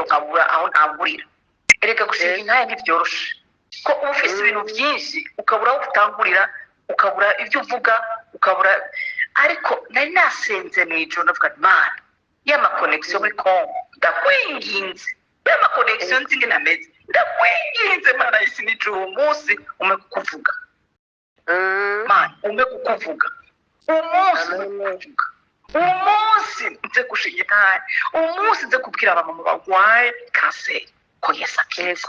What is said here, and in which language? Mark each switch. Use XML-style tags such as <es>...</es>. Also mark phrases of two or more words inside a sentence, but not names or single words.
<rn>nkabura aho ntangurira erega gushinga intahe ntibyoroshe ko ufise ibintu byinshi ukabura aho utangurira ukabura ibyo uvuga ukabura ariko nari nasenze mw'ijoro navuga Imana y'ama connection muri Kongo ndakwinginze y'ama connection nzinge nameze ndakwinginze Mana isi n'ijuru umunsi umwe kukuvuga Mana umwe kukuvuga umunsi nze gushinga intahe umunsi nze kubwira abamama barwaye kanseri ko Yesu akiza</rn>